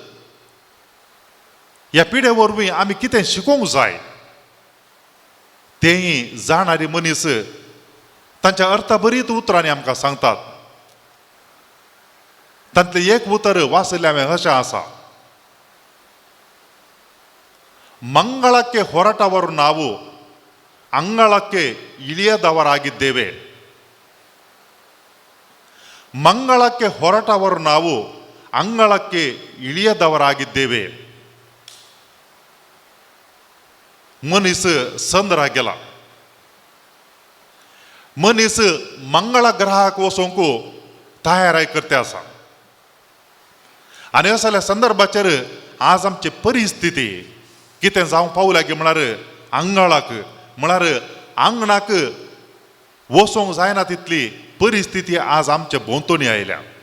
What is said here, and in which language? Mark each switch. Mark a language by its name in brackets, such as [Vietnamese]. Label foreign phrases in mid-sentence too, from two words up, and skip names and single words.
[Konkani] ह्या पिढे वरवीं आमी कितें शिकोवंक जाय तेंय जाणारी मनीस तांच्या अर्थभरीत उतरांनी आमकां सांगतात. तांतलें एक उतर वाचलें हांवें अशें आसा: [Kannada] ಮಂಗಳಕ್ಕೆ ಹೊರಟವರು ನಾವು ಅಂಗಳಕ್ಕೆ ಇಳಿಯದವರಾಗಿದ್ದೇವೆ. ಮಂಗಳಕ್ಕೆ ಹೊರಟವರು ನಾವು ಅಂಗಳಕ್ಕೆ ಇಳಿಯದವರಾಗಿದ್ದೇವೆ. [Konkani] मनीस संद्रा गेला. मनीस मंगळा ग्रहाक वचोंक तयाराय करते आसा. आनी असल्या संदर्भाचेर आज आमची परिस्थिती कितें जावंक पावल्या गे म्हळ्यार अंगळाक म्हळ्यार आंगणाक वचोंक जायना तितली परिस्थिती आज आमच्या भोंवतणी आयल्या.